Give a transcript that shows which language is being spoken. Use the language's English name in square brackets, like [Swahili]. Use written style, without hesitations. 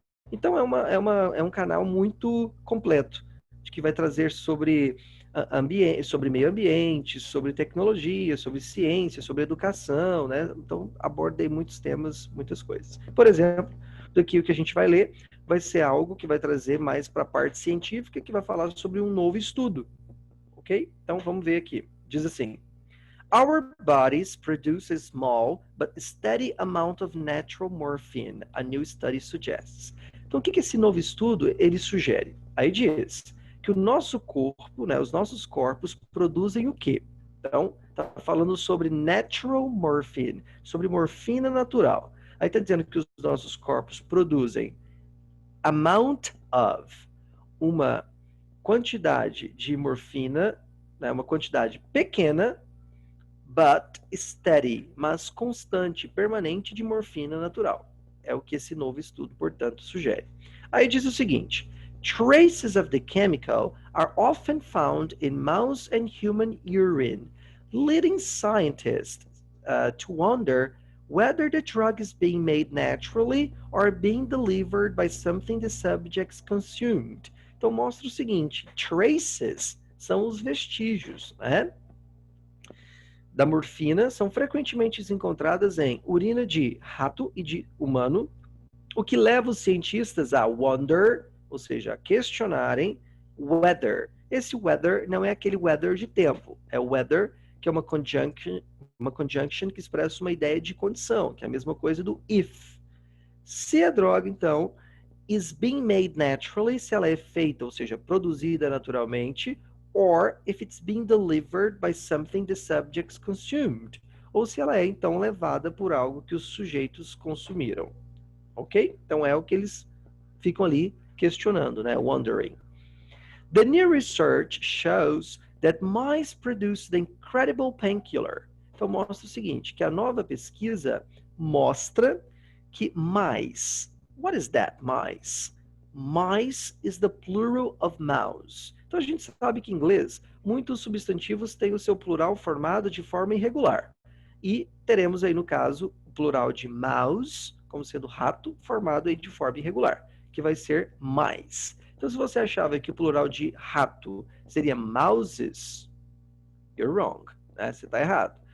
[Portuguese] Então é um canal muito completo, que vai trazer sobre sobre meio ambiente, sobre tecnologia, sobre ciência, sobre educação, né? Então abordei muitos temas, muitas coisas. Por exemplo, daqui o que a gente vai ler vai ser algo que vai trazer mais para a parte científica, que vai falar sobre um novo estudo, ok? Então vamos ver aqui. [English] Diz assim: Our bodies produce a small but steady amount of natural morphine, a new study suggests. [Portuguese] Então, o que esse novo estudo ele sugere? Aí diz que o nosso corpo, né, os nossos corpos produzem o quê? Então, está falando sobre natural morphine, sobre morfina natural. Aí está dizendo que os nossos corpos produzem [English] amount of, [Portuguese] uma quantidade de morfina, né, uma quantidade pequena, [English] but steady, [Portuguese] mas constante, permanente de morfina natural. É o que esse novo estudo, portanto, sugere. [English] Aí diz o seguinte: traces of the chemical are often found in mouse and human urine, leading scientists to wonder whether the drug is being made naturally or being delivered by something the subjects consumed. [Portuguese] Então mostra o seguinte: traces são os vestígios, né? Da morfina são frequentemente encontradas em urina de rato e de humano, o que leva os cientistas a wonder, ou seja, a questionarem whether. Esse whether não é aquele weather de tempo, é o whether, que é uma conjunction que expressa uma ideia de condição, que é a mesma coisa do if. Se a droga, então, [English] is being made naturally, [Portuguese] se ela é feita, ou seja, produzida naturalmente, [English] or if it's being delivered by something the subjects consumed, [Portuguese] ou se ela é então levada por algo que os sujeitos consumiram. Ok? Então é o que eles ficam ali questionando, né? Wondering. [English] The new research shows that mice produce the incredible painkiller. [Portuguese] Então mostra o seguinte, que a nova pesquisa mostra que mice, [English] what is that, mice? Mice is the plural of mouse. [Portuguese] Então a gente sabe que em inglês muitos substantivos têm o seu plural formado de forma irregular. E teremos aí no caso o plural de mouse, como sendo rato, formado aí de forma irregular, que vai ser mice. Então se você achava que o plural de rato seria mouses, [English] you're wrong, [Portuguese] né? Você está errado.